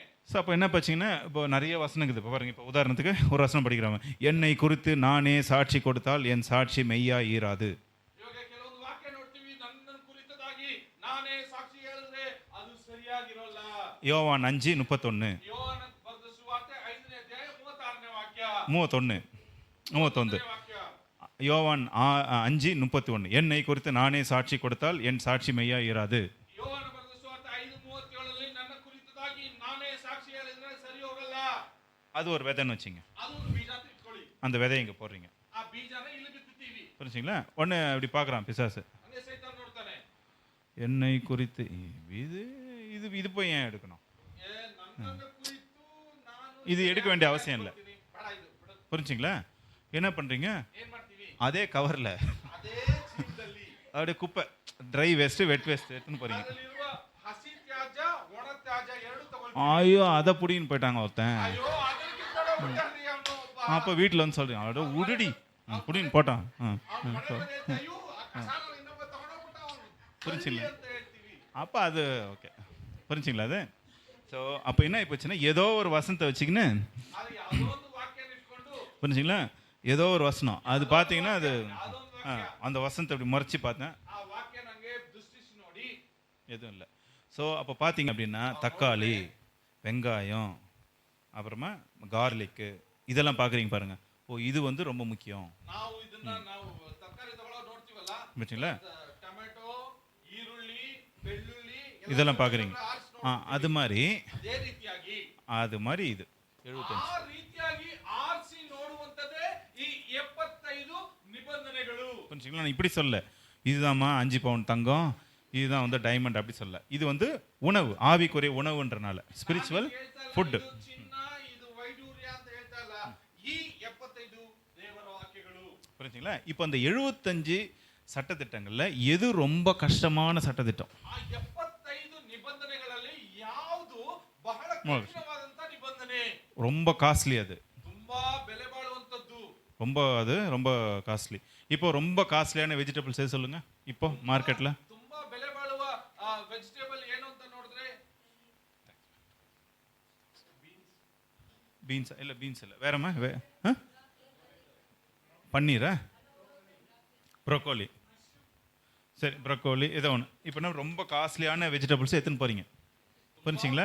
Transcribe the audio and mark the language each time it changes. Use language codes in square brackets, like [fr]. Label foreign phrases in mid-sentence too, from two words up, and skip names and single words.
[ta] ஸோ அப்போ என்ன பார்த்தீங்கன்னா இப்போ நிறைய வசனம் இருக்குது. இப்போ பாருங்க, இப்போ உதாரணத்துக்கு ஒரு வசனம் படிக்கிறாங்க, என்னை குறித்து நானே சாட்சி கொடுத்தால் என் சாட்சி மெய்யா ஈராது. [kn] ಇವಾಗ ಕೆಲವೊಂದು ವಾಕ್ಯ ನೋಡ್ತೀವಿ, ನನ್ನನ್ನು ಕುರಿತದಾಗಿ ನಾನೇ ಸಾಕ್ಷಿ ಹೇಳಿದ್ರೆ ಅದು ಸರಿಯಾಗಿರೋಲ್ಲ. [ta] யோவான் 5:31 [kn] ಯೋಹಾನ ಬರೆದ ಸುವಾರ್ತೆ 5ನೇ ಅಧ್ಯಾಯ 36ನೇ ವಾಕ್ಯ 31 ವಾಕ್ಯ. [ta] யோவான் 5:31 என்னை குறித்து நானே சாட்சி கொடுத்தால் என் சாட்சி மெய்யா ஈராது. [kn] ಯೋಹಾನ ಬರೆದ ಸುವಾರ್ತೆ 5:37ರಲ್ಲಿ ನನ್ನ ಕುರಿತದಾಗಿ ನಾನೇ ಸಾಕ್ಷಿ ಹೇಳಿದ್ರೆ ಸರಿ ಹೋಗಲ್ಲ. [ta] அது ஒரு விதைன்னு வச்சுங்க. [kn] ಅದು ಒಂದು ಬೀಜ ಅಂತ ಇಟ್ಕೊಳ್ಳಿ. [ta] அந்த விதையை இங்கே போடுறீங்க, [kn] ಆ ಬೀಜನ ಇಲ್ಲಿ ಬಿತ್ತುತ್ತೀವಿ. [ta] புரிஞ்சுங்களா? ஒன்று அப்படி பார்க்குறான் பிசாசு, [kn] ಹಂಗೆ ಸೈತಾನ್ ನೋಡ್ತಾನೆ, [ta] என்னை குறித்து இது இது இது போய் ஏன் எடுக்கணும், [kn] ನನ್ನನ್ನು ಕುರಿತು ನಾನು [ta] இது எடுக்க வேண்டிய அவசியம் இல்லை. [kn] ಬೇಡ ಇದು ಬಿಡು. [ta] புரிஞ்சுங்களா? என்ன பண்ணுறீங்க, [kn] ಏನ್ ಮಾಡ್ತೀವಿ, [ta] அதே கவரில் [kn] ಅದೇ ಚೀಲದಲ್ಲಿ [ta] அப்படியே குப்பை, [en] dry waste wet waste [ta] எடுத்துன்னு போகிறீங்க. [kn] ಅದರಲ್ಲಿರುವ ಹಸಿ ತ್ಯಾಜ್ಯ ಒಣ ತ್ಯಾಜ್ಯ ಎರಡು ತಗೊಳ್ತೀವಿ. [ta] ஐயோ அதை புடின்னு போயிட்டாங்க ஒருத்தன். [kn] ಅಯ್ಯೋ ಅದನ್ನ ಕಿತ್ಕೊಂಡು ಹೋಗ್ಬಿಟ್ಟಾನ್ರಿ ಅವನು ಒಬ್ಬ. [ta] அப்போ வீட்டில் வந்து சொல்கிறீங்க, அதோட உடுடி புடின்னு போட்டான். [kn] ಅವ್ನು ಮನೆ ಬಂದು ಹೇಳ್ತಾ, ಅಯ್ಯೋ ಆ ಕಸಾನ ಇನ್ನೊಬ್ಬ ತಗೊಂಡೋಗ್ಬಿಟ್ಟ ಅವನು. [ta] புரிஞ்சுங்களா? [kn] ಅಂತ ಹೇಳ್ತೀವಿ. [ta] அப்போ அது ஓகே, புரிஞ்சுங்களா? அது ஸோ அப்போ என்ன ஆகிப்போச்சுன்னா, ஏதோ ஒரு வசனத்தை வச்சுக்கின்னு, ಆದ್ರೆ ಯಾವುದೋ ಒಂದು ವಾಕ್ಯನ ಇಟ್ಕೊಂಡು புரிஞ்சுங்களா, ஏதோ ஒரு வசனம் அது பார்த்தீங்கன்னா அது ಅದೊಂದು ವಾಕ್ಯ, அந்த வசனத்தை அப்படி முறைச்சி பார்த்தேன், ಆ ವಾಕ್ಯ ನಂಗೆ ದೃಷ್ಟಿಸಿ ನೋಡಿ எதுவும் இல்லை. ஸோ அப்போ பார்த்தீங்க அப்படின்னா தக்காளி, வெங்காயம், அப்புறமா கார்லிக்கு இதெல்லாம் பார்க்குறீங்க பாருங்க. ஓ இது வந்து ரொம்ப முக்கியம், [kn] ನಾವು ಇದನ್ನ ನಾವು ತರಕಾರಿ ತಗೊಳ್ಳೋ ನೋಡ್ತೀವಲ್ಲ, [ta] புரிஞ்சுங்களா? [kn] ಟೊಮೆಟೊ, ಈರುಳ್ಳಿ, ಬೆಳ್ಳುಳ್ಳಿ [ta] இதெல்லாம் பார்க்குறீங்க. அது மாதிரி [kn] ಅದೇ ರೀತಿಯಾಗಿ [ta] இது 75. [kn] ಆ ರೀತಿಯಾಗಿ ಆರಿಸಿ ನೋಡುವಂತದೇ ಈ 75 ನಿಬಂಧನೆಗಳು. [ta] புரிஞ்சுங்களா? நான் இப்படி சொல்ல, இதுதாம்மா 5 பவுன் தங்கம், இதுதான் வந்து டைமண்ட் அப்படி சொல்ல. இது வந்து உணவு, ஆவிக்குரிய உணவுன்றனால [en] spiritual food. [kn] ಇದು ಚಿನ್ನ, ಇದು ವೈಡೂರ್ಯ ಅಂತ ಹೇಳ್ತಾ ಇಲ್ಲ, ಈ 75 ದೇವರ ವಾಕ್ಯಗಳು. [ta] புரிஞ்சுங்களா? இப்போ அந்த 75 சட்டத்திட்டங்கள்ல எது ரொம்ப கஷ்டமான சட்டத்திட்டம்? [kn] ಆ 75 ನಿಬಂಧನೆಗಳಲ್ಲಿ ಯಾವುದು ಬಹಳ ಕಠಿಣವಾದಂತ ನಿಬಂಧನೆ, [ta] ரொம்ப காஸ்ட்லி, அது [kn] ತುಂಬಾ ಬೆಲೆ ಬಾಳುವಂತದ್ದು. [ta] ரொம்ப காஸ்ட்லி. இப்போ ரொம்ப காஸ்ட்லியான வெஜிடபிள்ஸ் எது சொல்லுங்க இப்போ மார்க்கெட்ல? [kn] ತುಂಬಾ ಬೆಲೆ ಬಾಳುವ ವೆಜಿಟೇಬಲ್ ಏನು ಅಂತ ನೋಡಿದ್ರೆ [ta] பீன்ஸ் இல்லை, பீன்ஸ் இல்லை, வேறம்மா பன்னீரா, ப்ரோக்கோலி, சரி ப்ரோக்கோலி ஏதோ ஒன்று. இப்போ என்ன ரொம்ப காஸ்ட்லியான வெஜிடபிள்ஸ் எடுத்துன்னு போறீங்க, புரிஞ்சுங்களா?